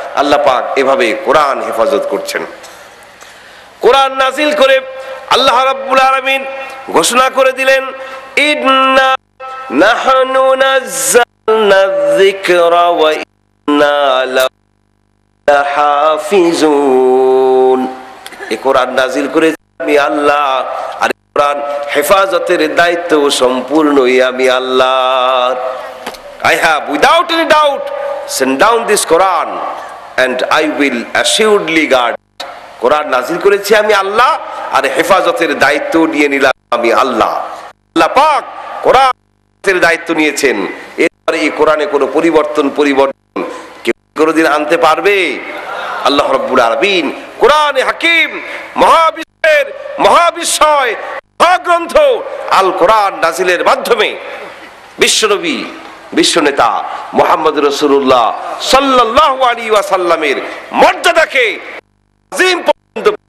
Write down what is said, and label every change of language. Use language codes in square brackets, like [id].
[bn] আল্লাহ পাক এভাবে কোরআন হেফাজত করছেন। কোরআন নাজিল করে আল্লাহ রাব্বুল আলামিন ঘোষণা করে দিলেন [ar] ইন্না নাহনু নাযালনা যিকরা ওয়া ইন্না লাহু লাহাফিজুন। [bn] এই কোরআন নাজিল করে আমি আল্লাহ, আর কোরআন হেফাজতের দায়িত্ব সম্পূর্ণই আমি আল্লাহ। [en] I have without any doubt sent down this Quran and I will assuredly guard. [bn] কোরআন নাজিল করেছি আমি আল্লাহ, আর হেফাজতের দায়িত্ব নিয়ে নিলাম আমি আল্লাহ। আল্লাহ পাক কোরআনের দায়িত্ব নিয়েছেন। এরপরে এই কোরআনে কোনো পরিবর্তন কেউ কোনোদিন আনতে পারবে? আল্লাহ রাব্বুল আলামিন কোরআনে হাকিম, মহাবিশ্বের মহাবিশ্বয় মহাগ্রন্থ আল কোরআন নাজিলের মাধ্যমে বিশ্বনবী, বিশ্বনেতা মুহাম্মদ রাসূলুল্লাহ সাল্লাল্লাহু আলাইহি ওয়াসাল্লামের মর্যাদাকে আজিম পর্যন্ত।